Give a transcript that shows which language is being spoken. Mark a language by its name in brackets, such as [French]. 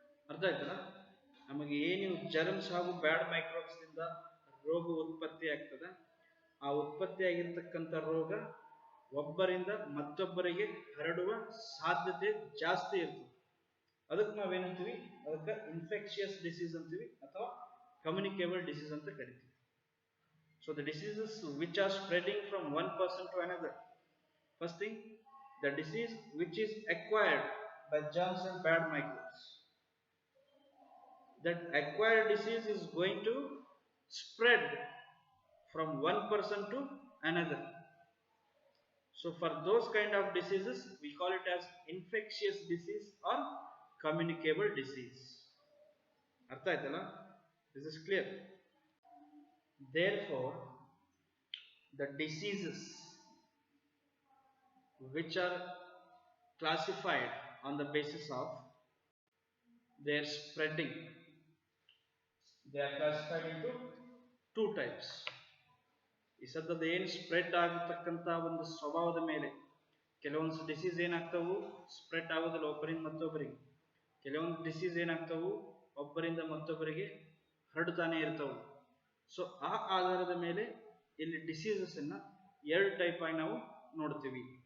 [Kannada] ಅರ್ಥ ಆಯ್ತಲ್ಲ? ನಮಗೆ ಏನು ಜರ್ಮ್ಸ್ ಹಾಗೂ ಬ್ಯಾಡ್ ಮೈಕ್ರೋಬ್ಸ್ ದಿಂದ ರೋಗ ಉತ್ಪತ್ತಿ ಆಗ್ತದೆ, ಆ ಉತ್ಪತ್ತಿ ಆಗಿರ್ತಕ್ಕಂಥ ರೋಗ ಒಬ್ಬರಿಂದ ಮತ್ತೊಬ್ಬರಿಗೆ ಹರಡುವ ಸಾಧ್ಯತೆ ಜಾಸ್ತಿ ಇರ್ತದೆ. ಅದಕ್ಕೆ ನಾವೇನಂತೀವಿ, ಅದಕ್ಕೆ ಇನ್ಫೆಕ್ಷಿಯಸ್ ಡಿಸೀಸ್ ಅಂತೀವಿ ಅಥವಾ ಕಮ್ಯುನಿಕೇಬಲ್ ಡಿಸೀಸ್ ಅಂತ ಕರಿತೀವಿ. [English] So the diseases which are spreading from one person to another. First thing, the disease which is acquired by germs and bad microbes. That acquired disease is going to spread from one person to another. So for those kind of diseases we call it as infectious disease or communicable disease. [Kannada] Artha aitala? [English] This is clear. Therefore the diseases which are classified on the basis of their spreading, they are classified into two types. [Kannada] ಈ ಸದ್ಯದ ಏನು spread ಆಗತಕ್ಕಂಥ ಒಂದು ಸ್ವಭಾವದ ಮೇಲೆ ಕೆಲವೊಂದು disease ಏನಾಗ್ತವು, spread ಆಗೋದಿಲ್ಲ ಒಬ್ಬರಿಂದ ಮತ್ತೊಬ್ಬರಿಗೆ. ಕೆಲವೊಂದು ಡಿಸೀಸ್ ಏನಾಗ್ತವು, ಒಬ್ಬರಿಂದ ಮತ್ತೊಬ್ಬರಿಗೆ ಹರಡುತ್ತಾನೆ ಇರ್ತವು. ಸೊ ಆ ಆಧಾರದ ಮೇಲೆ ಇಲ್ಲಿ ಡಿಸೀಸಸ್ ಅನ್ನ ಎರಡು ಟೈಪ್ ಆಗಿ ನಾವು ನೋಡ್ತೀವಿ.